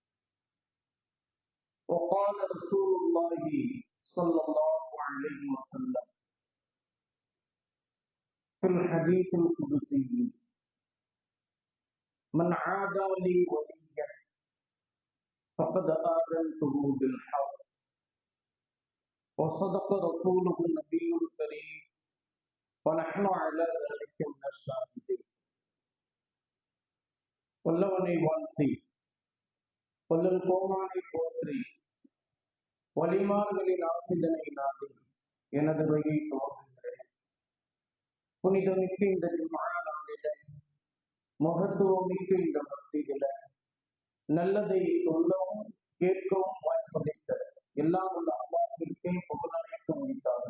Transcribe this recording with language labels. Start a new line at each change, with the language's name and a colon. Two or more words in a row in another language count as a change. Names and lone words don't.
Arabic: وقال رسول الله صلى الله عليه وسلم في الحديث القدسي: من عادى لي وليا فقد آذنته بالحرب. وصدق رسوله النبي الكريم ونحن على ذلك من الشاهدين.
Tamil: வல்லவனை வாழ்த்தி வல்லல் கோமானை போற்றி வலிமார்களின் ஆசிதனை நாடி எனது வகையை துவங்குகிறேன். புனிதமிக்க இந்த நாளில, மகத்துவமிக்க இந்த மஸ்ஜிதில நல்லதை சொல்லவும் கேட்கவும் வாய்ப்பளித்த எல்லாம் உள்ள அல்லாஹ்விற்கே புகழனைத்து முடித்தார்கள்.